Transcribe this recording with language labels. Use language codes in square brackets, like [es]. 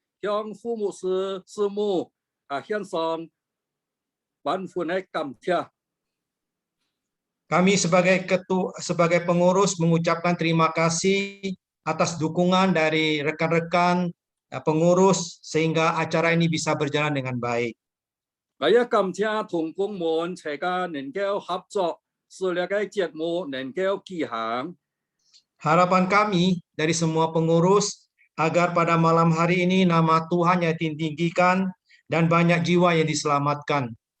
[yue] 向父母師母獻上萬分嘅感謝。 [id] Kami sebagai pengurus mengucapkan terima kasih atas dukungan dari rekan-rekan pengurus sehingga acara ini bisa berjalan dengan baik. [yue] 我也感謝同工們大家能夠合作，使呢個節目能夠舉行。 [id] Harapan kami dari semua pengurus agar pada malam hari ini nama Tuhan yang ditinggikan dan banyak jiwa yang diselamatkan.